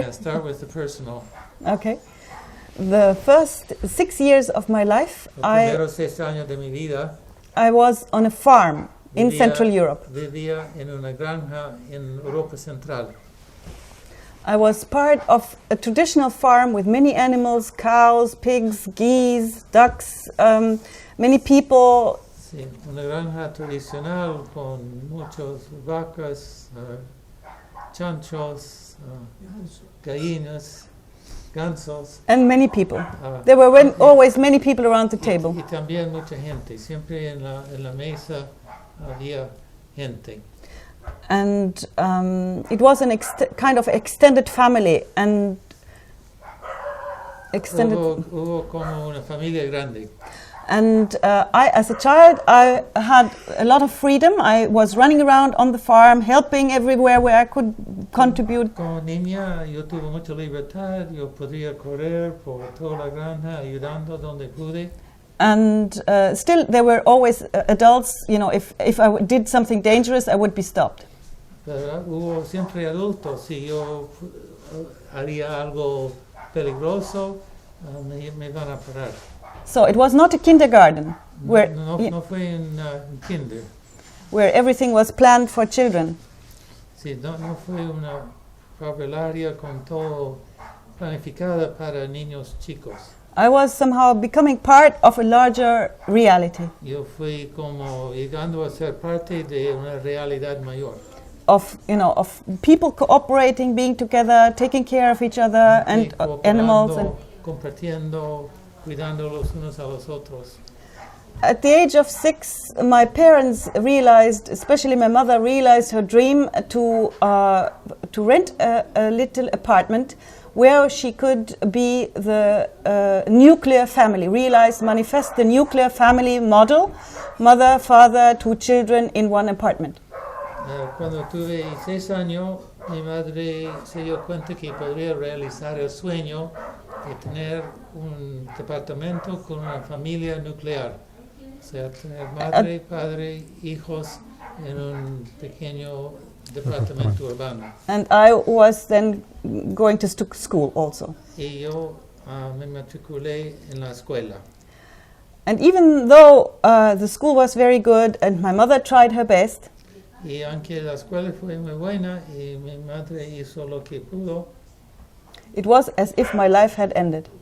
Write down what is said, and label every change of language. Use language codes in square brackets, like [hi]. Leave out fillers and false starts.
[en] Yeah, start with the personal. Okay. The first 6 years of my life, [es] Los primeros 6 años de mi vida, [en] I was on a farm in Central Europe. [es] Vivía en una granja en Europa Central. [en] I was part of a traditional farm with many animals, cows, pigs, geese, ducks, many people [es] Sí, una granja tradicional con muchas vacas, chanchos, gallinas, gansos. [en] And many people. There were always many people around the table. [es] Y también mucha gente. Siempre en la mesa había gente. [en] And it was an kind of extended family and extended. [es] Hubo como una familia grande. [en] And I, as a child, I had a lot of freedom. I was running around on the farm, helping everywhere where I could contribute. [es] Como niña, yo tuve mucha libertad. Yo podía correr por toda la granja, ayudando donde pude. [en] And still, there were always adults. You know, if I did something dangerous, I would be stopped. [es] Pero hubo siempre adultos. Si yo haría algo peligroso, me van a parar. [en] So it was not a kindergarten where [es] No fue en kinder. [en] where everything was planned for children. [es] Sí, no fue una favelaria con todo planificada para niños chicos. [en] I was somehow becoming part of a larger reality [es] Yo fui como llegando a ser parte de una realidad mayor. [en] of people cooperating, being together, taking care of each other and animals. And [es] Compartiendo, cuidando los unos a los otros. [en] at the age of 6, my parents realized, especially my mother, realized her dream to rent a little apartment where she could be the nuclear family, manifest the nuclear family model, mother, father, 2 children in one apartment. [es] Cuando tuve 6 años, mi madre se dio cuenta que podría realizar el sueño de tener un departamento con una familia nuclear. O sea, tener madre, padre, hijos en un pequeño departamento urbano. [en] And I was then going to school also. [es] Y yo me matriculé en la escuela. [en] And even though the school was very good and my mother tried her best, [es] Y aunque la escuela fue muy buena y mi madre hizo lo que pudo, [en] it was as if my life had ended.